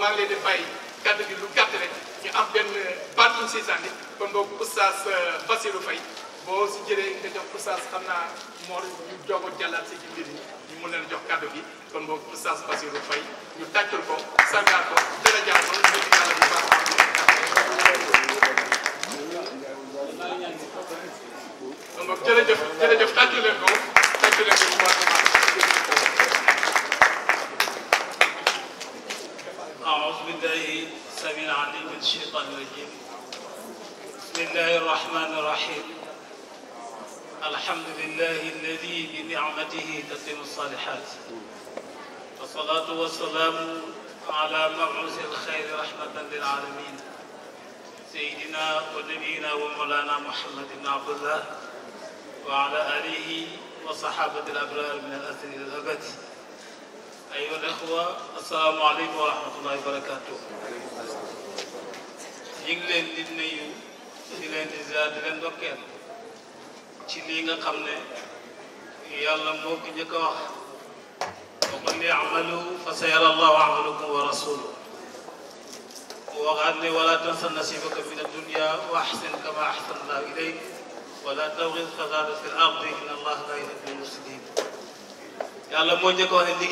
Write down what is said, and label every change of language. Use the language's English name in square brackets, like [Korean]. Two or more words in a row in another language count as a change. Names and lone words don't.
[Wolof] maa ngi leen di bàyyi kàddu gi lu gàtt rek ñu am benn baat bu si sànni kon donc oustaz Bassirou Faye boo si jëlee nga jox oustaz xam naa Mor ñu doog a jàllal si ci mbir yi ñu mun leen jox kàddu gi kon donc oustaz Bassirou Faye ñu tàccul ko sargaal ko darajaal ko ñu yàlla bu baax kon donc jërëjëf tàccu leen ko bu baax [Arabic] أعوذ بالله السميع العليم من الشيطان الرجيم بسم الله الرحمن الرحيم الحمد لله الذي بنعمته تتم الصالحات والصلاة والسلام على مبعوث الخير رحمة للعالمين سيدنا ونبينا ومولانا محمد بن عبد الله وعلى آله وصحابة الأبرار من الأسر إلى الأبد أيها الأخوة السلام عليكم ورحمة الله وبركاته [Wolof] ñu ngi leen di nuyu di leen di ziar di leen ndokkeel ci lii nga xam ne yàlla moo ko njëkk a wax [Arabic] وقل اعملوا فسيرى الله عملكم ورسوله [Wolof] waxaat ne [Arabic] ولا تنس نصيبك من الدنيا وأحسن كما أحسن الله إليك ولا تبغ الفساد في الأرض إن الله لا يحب المفسدين [Wolof] yàlla moo njëkk a wax ne